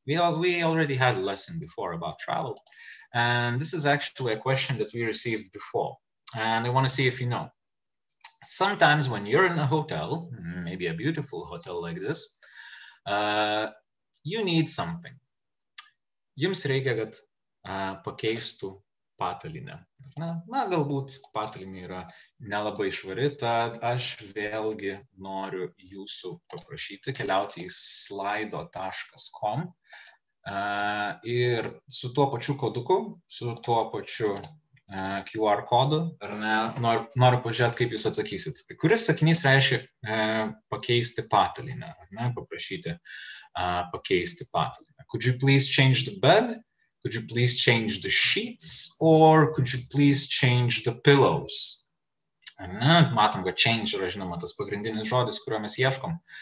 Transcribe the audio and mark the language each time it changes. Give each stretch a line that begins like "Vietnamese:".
English: We already had a lesson before about travel. And this is actually a question that we received before. And I want to see if you know. Sometimes when you're in a hotel, maybe a beautiful hotel like this, you need something.
Lithuanian: Jums reikia, kad pakeistų patalynę. Na, galbūt patalynė yra nelabai švari, tad aš vėlgi noriu jūsų paprašyti keliauti į slido.com. Ir su tuo pačiu koduku, su tuo pačiu QR kodu, ar ne, noriu pažiūrėti, kaip jūs atsakysit. Kuris sakinys reiškia pakeisti patalynę, ar ne, paprašyti pakeisti patalynę.
English: Could you please change the bed? Could you please change the sheets? Or could you please change the pillows?
Lithuanian: Ar ne, matom, kad change yra, žinoma, tas pagrindinis žodis, kurio mes ieškom.